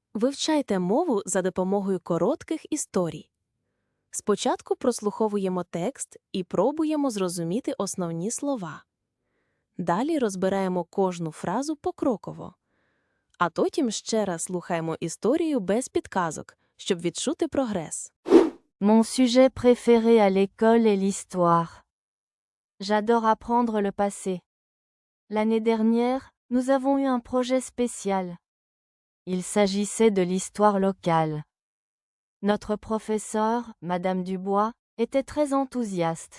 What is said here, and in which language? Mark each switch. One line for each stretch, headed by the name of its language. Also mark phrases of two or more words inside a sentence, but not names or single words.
Ukrainian: Вивчайте мову за допомогою коротких історій. Спочатку прослуховуємо текст і пробуємо зрозуміти основні слова. Далі розбираємо кожну фразу покроково. А потім ще раз слухаємо історію без підказок, щоб відчути прогрес.
French: Mon sujet préféré à l'école est l'histoire. J'adore apprendre le passé. L'année dernière, nous avons eu un projet spécial. Il s'agissait de l'histoire locale. Notre professeure, Madame Dubois, était très enthousiaste.